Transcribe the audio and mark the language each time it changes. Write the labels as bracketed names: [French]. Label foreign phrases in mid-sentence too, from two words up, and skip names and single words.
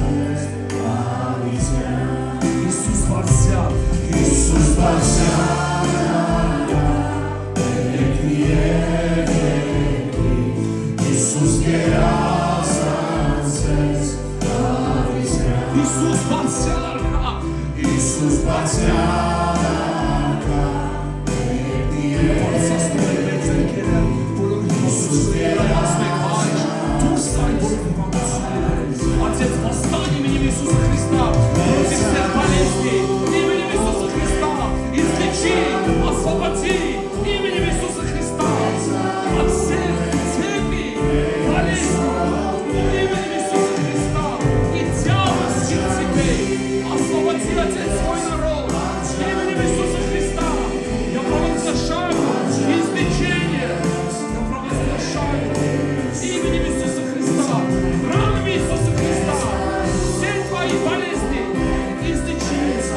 [Armenian] Հիսուս բարձրան Հիսուս բարձրան Հիսուս գերազան Հիսուս բարձրան Հիսուս բարձրան Բարձրացնում է մեր ձեռքերը, բոլոր Հիսուս գերազան դուրս այն բոլոր հիվանդությունները [Russian] Отец, восстань именем Иисуса Христа против всех болезней именем Иисуса Христа излечи, освободи именем Иисуса Христа от всех цепей болезней именем Иисуса Христа и дьявольских цепей освободи, Отец, свой народ именем Иисуса Христа я провозглашаю излечение я провозглашаю именем Иисуса Христа ранами Иисуса Христа все твои болезни излечиваются.